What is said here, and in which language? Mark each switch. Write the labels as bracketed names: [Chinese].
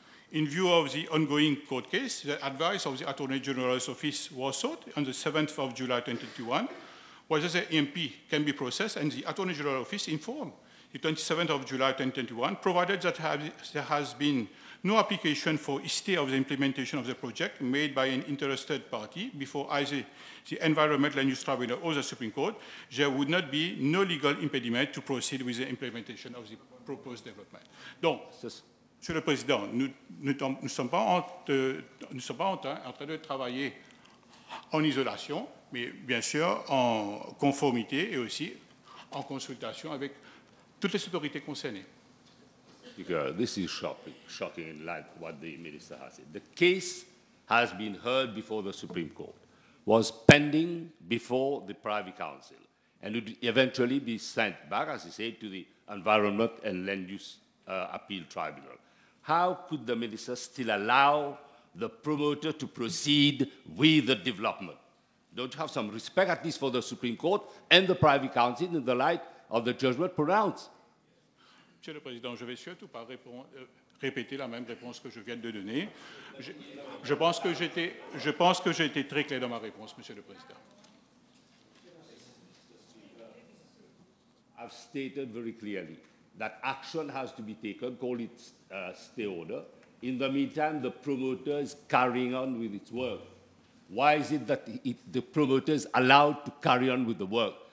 [English] In view of the ongoing court case, the advice of the Attorney General's Office was sought on the 7th of July 2021, whether the EMP can be processed, and the Attorney General's Office informed the 27th of July 2021, provided that there has been no application for a stay of the implementation of the project made by an interested party before either the Environment Land Use Tribunal or the Supreme Court, there would not be no legal impediment to proceed with the implementation of the proposed development. [French] Donc, Monsieur le Président, nous ne sommes pas en train de travailler en isolation, mais bien sûr en conformité et aussi en consultation avec toutes les autorités concernées. [English] Speaker, this is shocking like what the minister has said. The case has been heard before the Supreme Court, was pending before the Privy Council, and would eventually be sent back, as he said, to the Environment and Land Use Appeal Tribunal. How could the minister still allow the promoter to proceed with the development? Don't you have some respect, at least for the Supreme Court and the Privy Council, in the light of the judgment pronounced? [French] Monsieur le Président, je ne vais surtout pas répéter la même réponse que je viens de donner. Je pense que j'ai été très clair dans ma réponse, Monsieur le Président. [English] I've stated very clearly that action has to be taken, call it stay order. In the meantime, the promoter is carrying on with its work. Why is it that the promoter is allowed to carry on with the work?